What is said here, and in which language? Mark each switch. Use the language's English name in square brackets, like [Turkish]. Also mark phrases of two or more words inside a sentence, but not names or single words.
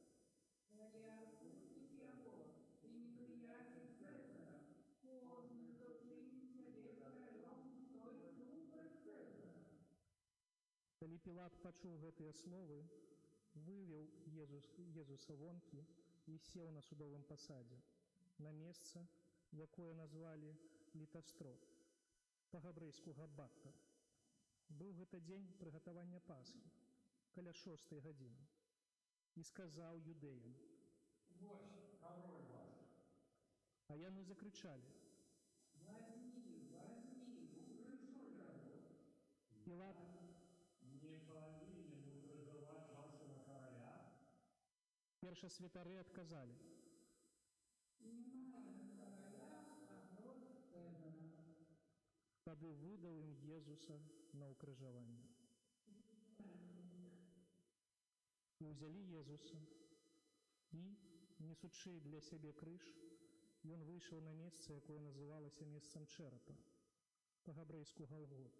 [Belarusian] Калі Пілат пачуў гэтыя словы, вывеў Езуса вонкі і сеў на судовым пасадзе, на месца, якое назвалі Літастрот, па-габрэйску Габбата. Быў гэта дзень прыгатавання Пасхі, каля 6 гадзіны. і сказаў юдэям. Вось король ваш. [Russian] А яны закричали. Возьми, укрыжуй его. Пілат Не повинен укрыжевать вашего короля. [Belarusian] першасвятары адказалі. Тады выдаў ім Езуса на ўкрыжаванне. І ўзялі Езуса, і, несучы для сябе крыж, ён выйшаў на месца, якое называлася месцам чэрапа, па-габрэйску Галгота.